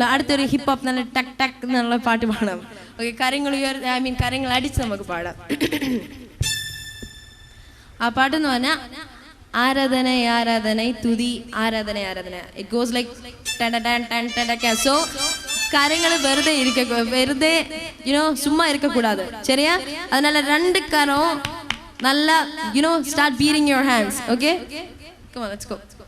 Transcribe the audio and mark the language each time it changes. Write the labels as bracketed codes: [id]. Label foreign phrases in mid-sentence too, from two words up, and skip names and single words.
[ml] അടുത്തൊരു [en] hip hop [ml] നല്ല ടക്ക് ടക്ക് എന്നുള്ള പാട്ട് പാടാം. ഓക്കെ, കരങ്ങൾ കരങ്ങൾ അടിച്ച് നമുക്ക് പാടാം. ആ പാട്ടെന്ന് പറഞ്ഞാൽ ആരാധന ആരാധന തുതി ആരാധന ആരാധന. [en] It goes like. [ml] സോ കരങ്ങൾ വെറുതെ വെറുതെ [ta] சும்மா இருக்கக்கூடாது, சரியா? [ml] அதனால ரெண்டு கரம் நல்லா [en] start beating your hands. [ml] Okay, come on, let's go.